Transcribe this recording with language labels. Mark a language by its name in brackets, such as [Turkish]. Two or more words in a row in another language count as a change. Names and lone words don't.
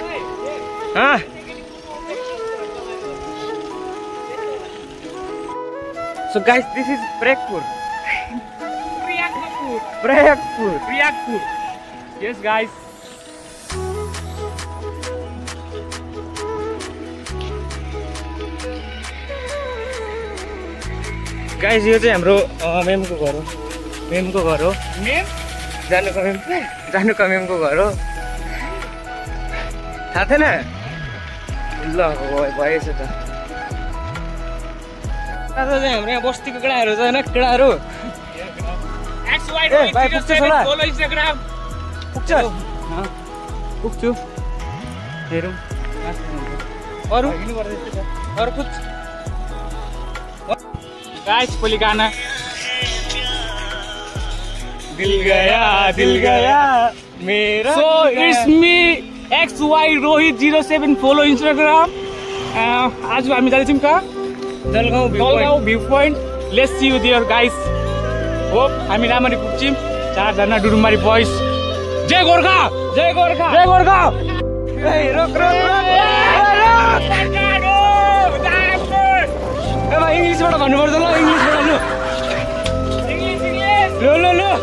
[English] So guys, this is Prayagpur. Yes guys. [Nepali] गाइस यो चाहिँ हाम्रो मेमको घर हो। मेमको घर हो। मेम जानुका मेमको घर हो। थाहा थिएन? ल भएछ त। आज चाहिँ हाम्रो यहाँ बस्तीको केटाहरू छ होइन, केटाहरू। भाइ पुग्छ होला? [English] follow Instagram. [Nepali] पुग्छु। हेरौँ अरू कुछ गाइस पहिले गाना [Hindi] दिल गया मेरा। [English] So it's me XY Rohit 07 follow Instagram. [Nepali] आज हामी जाँदैछौँ कहाँ? जलगाउँ भ्यू पोइन्ट। [English] let's see you there guys. [Nepali] होप हामी राम्ररी पुग्छौँ। 4 जना डुरुमारी बॉयज। जय गोर्खा, जय गोर्खा, जय गोर्खा। रोक इङ्ग्लिसबाट भन्नुपर्छ ल, इङ्ग्लिसबाट ल।